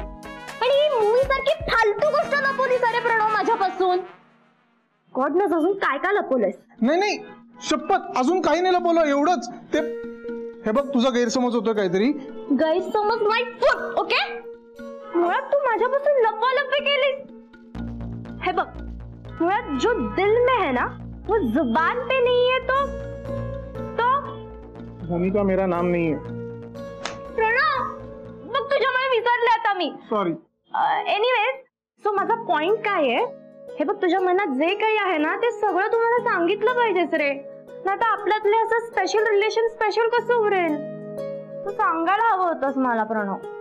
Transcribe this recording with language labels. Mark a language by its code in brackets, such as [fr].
[mr] आणि ही मूवी सारखी फालतू गोष्ट लपवली सारे प्रणव माझ्यापासून. [en] God knows [mr] अजून काय काय लपवलंयस. नाही नाही शपथ अजून काही नाही लपवलं, एवढंच. ते हे बघ तुझा गैरसमज होतोय काहीतरी. गैरसमज [en] My foot. [mr] ओके मुळात तू माझ्यापासून लपवालपवी केलीस. हे बघ मुळात [hi] जो दिल में है ना वो जुबान पे नहीं है. तो मोनिका मेरा नाम नहीं है. [mr] प्रणव मग तुझ्यामुळे विसरले आता मी. [en] Sorry. Anyways so [mr] माझा पॉइंट काय आहे, हे बघ तुझ्या मनात जे काही आहे ना ते सगळं तुम्हाला सांगितलं पाहिजेच रे. नाही तर आपल्यातले असं स्पेशल रिलेशन स्पेशल कसं उरेल? तू सांगायला हवं होतंस मला प्रणव.